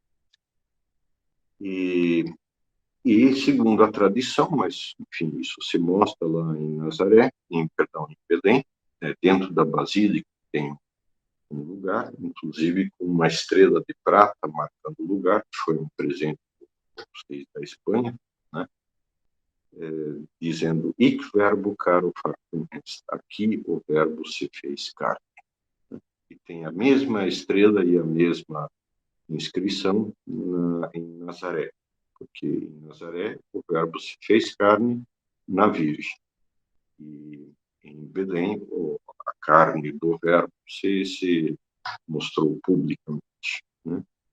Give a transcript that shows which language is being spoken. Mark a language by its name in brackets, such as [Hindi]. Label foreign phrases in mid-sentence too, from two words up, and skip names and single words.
[Portuguese] E segundo a tradição, mas, enfim, isso se mostra lá em Nazaré, em Belém, dentro da Basílica tem um lugar, inclusive com uma estrela de prata marcando o lugar, que foi um presente dos reis da Espanha, né? Dizendo, [Latin] hic verbo caro factum est, [Portuguese] aqui o verbo se fez carne. E tem a mesma estrela e a mesma inscrição em Nazaré, porque em Nazaré o verbo se fez carne na Virgem. E em Belém a carne do verbo se mostrou publicamente, né?